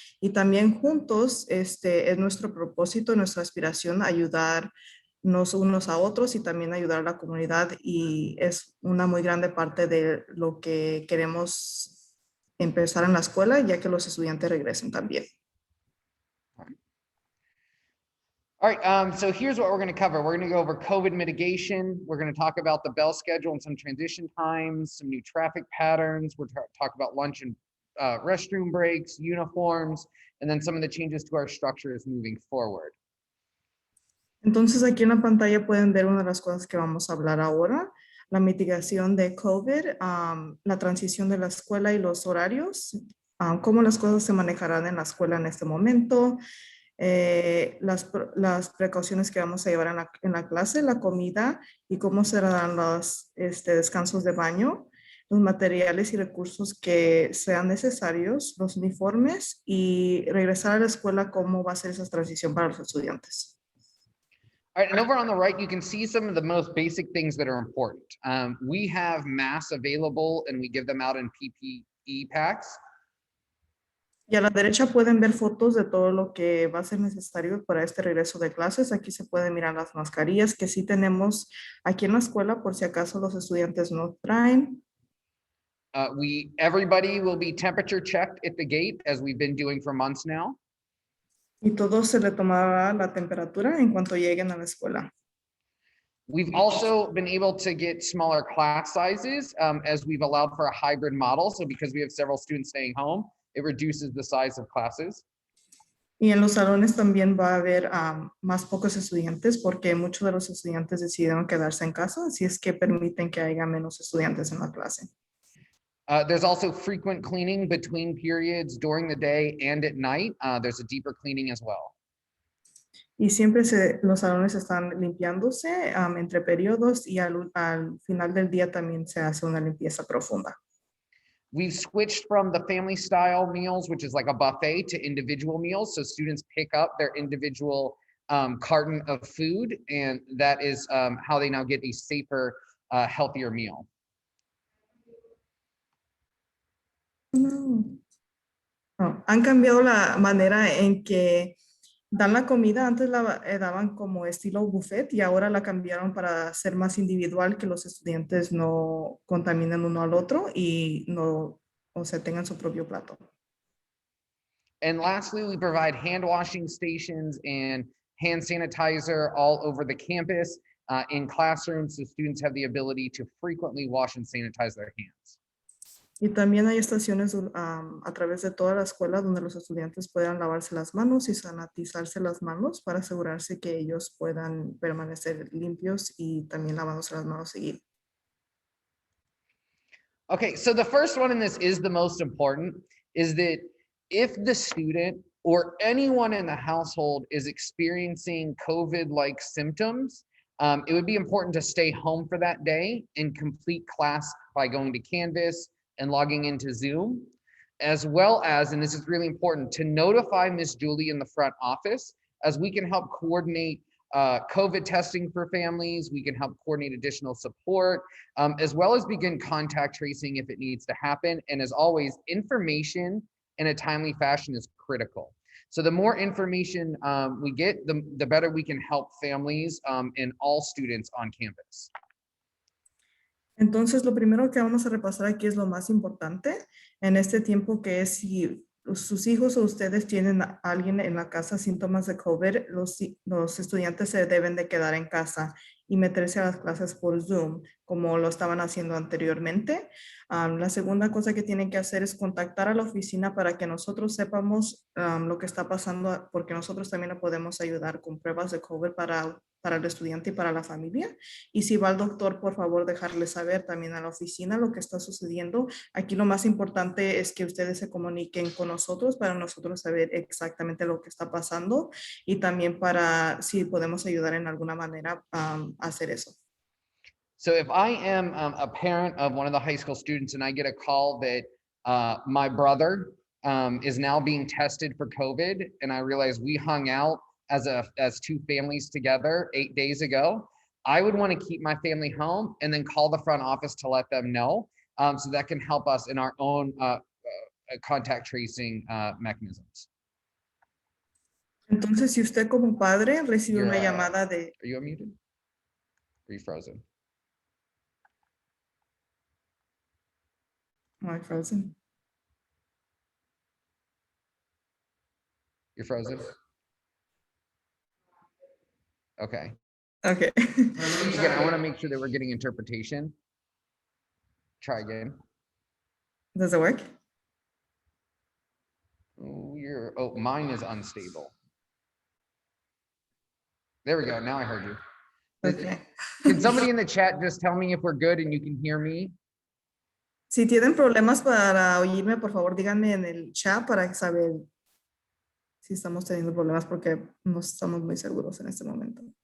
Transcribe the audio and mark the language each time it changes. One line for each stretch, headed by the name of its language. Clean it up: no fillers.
Spanish: Y también juntos, es nuestro propósito, nuestra aspiración, ayudarnos unos a otros y también ayudar a la comunidad. Y es una muy grande parte de lo que queremos empezar en la escuela, ya que los estudiantes regresen también.
English: All right, so here's what we're going to cover. We're going to go over COVID mitigation. We're going to talk about the bell schedule and some transition times, some new traffic patterns. We're talk about lunch and restroom breaks, uniforms, and then some of the changes to our structures moving forward.
Spanish: Entonces aquí en la pantalla pueden ver una de las cosas que vamos a hablar ahora, la mitigación de COVID, la transición de la escuela y los horarios, cómo las cosas se manejarán en la escuela en este momento, las precauciones que vamos a llevar en la clase, la comida y cómo serán los descansos de baño, los materiales y recursos que sean necesarios, los uniformes y regresar a la escuela, cómo va a ser esa transición para los estudiantes.
English: All right, and over on the right, you can see some of the most basic things that are important. We have masks available and we give them out in PPE packs.
Spanish: Y a la derecha pueden ver fotos de todo lo que va a ser necesario para este regreso de clases. Aquí se pueden mirar las mascarillas que sí tenemos aquí en la escuela por si acaso los estudiantes no traen.
English: Everybody will be temperature checked at the gate as we've been doing for months now.
Spanish: Y todos se le tomará la temperatura en cuanto lleguen a la escuela.
English: We've also been able to get smaller class sizes as we've allowed for a hybrid model. So because we have several students staying home, it reduces the size of classes.
Spanish: Y en los salones también va a haber más pocos estudiantes porque muchos de los estudiantes decidieron quedarse en casa, así es que permiten que haya menos estudiantes en la clase.
English: There's also frequent cleaning between periods during the day and at night. There's a deeper cleaning as well.
Spanish: Y siempre los salones están limpiándose entre periodos y al final del día también se hace una limpieza profunda.
English: We've switched from the family style meals, which is like a buffet, to individual meals. So students pick up their individual carton of food, and that is how they now get a safer, healthier meal.
Spanish: No. Han cambiado la manera en que dan la comida. Antes la daban como estilo buffet y ahora la cambiaron para ser más individual, que los estudiantes no contaminen uno al otro y no, o sea, tengan su propio plato.
English: And lastly, we provide hand washing stations and hand sanitizer all over the campus in classrooms, so students have the ability to frequently wash and sanitize their hands.
Spanish: Y también hay estaciones a través de toda la escuela donde los estudiantes puedan lavarse las manos y sanitizarse las manos para asegurarse que ellos puedan permanecer limpios y también lavándose las manos seguido.
English: Okay, so the first one in this is the most important, is that if the student or anyone in the household is experiencing COVID-like symptoms, it would be important to stay home for that day and complete class by going to Canvas and logging into Zoom, as well as, and this is really important, to notify Miss Julie in the front office, as we can help coordinate COVID testing for families. We can help coordinate additional support, as well as begin contact tracing if it needs to happen. And as always, information in a timely fashion is critical. So the more information we get, the better we can help families and all students on campus.
Spanish: Entonces, lo primero que vamos a repasar aquí es lo más importante en este tiempo, que es si sus hijos o ustedes tienen a alguien en la casa síntomas de COVID, los estudiantes se deben de quedar en casa y meterse a las clases por Zoom, como lo estaban haciendo anteriormente. La segunda cosa que tienen que hacer es contactar a la oficina para que nosotros sepamos lo que está pasando, porque nosotros también le podemos ayudar con pruebas de COVID para el estudiante y para la familia. Y si va al doctor, por favor, dejarle saber también a la oficina lo que está sucediendo. Aquí lo más importante es que ustedes se comuniquen con nosotros para nosotros saber exactamente lo que está pasando y también para si podemos ayudar en alguna manera a hacer eso.
English: So if I am a parent of one of the high school students and I get a call that my brother is now being tested for COVID, and I realize we hung out as two families together 8 days ago, I would want to keep my family home and then call the front office to let them know, so that can help us in our own contact tracing mechanisms.
Spanish: Entonces, si usted como padre recibe una llamada de...
English: Are you unmuted? Are you frozen? Am I frozen? You're frozen? Okay. Okay. Again, I want to make sure that we're getting interpretation. Try again. Does it work? Oh, mine is unstable. There we go. Now I heard you. Okay. Can somebody in the chat just tell me if we're good and you can hear me?
Spanish: Si tienen problemas para oírme, por favor, díganme en el chat para saber si estamos teniendo problemas porque no estamos muy seguros en este momento.